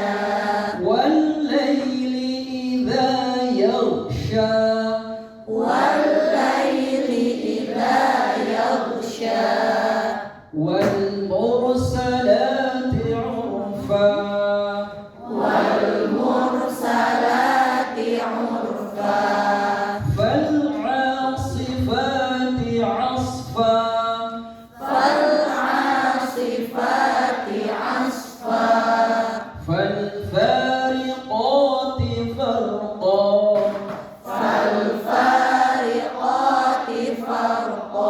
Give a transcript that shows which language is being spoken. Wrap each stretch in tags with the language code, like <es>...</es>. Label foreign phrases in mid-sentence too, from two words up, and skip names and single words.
<ar>والليل إذا يغشى. والليل إذا يغشى. والمرسلات عرفا. والمرسلات عرفا. فالعاصفات عصفا. فالعاصفات عصفا. فالفارقات فرقا. فالفارقات فرقا.</ar>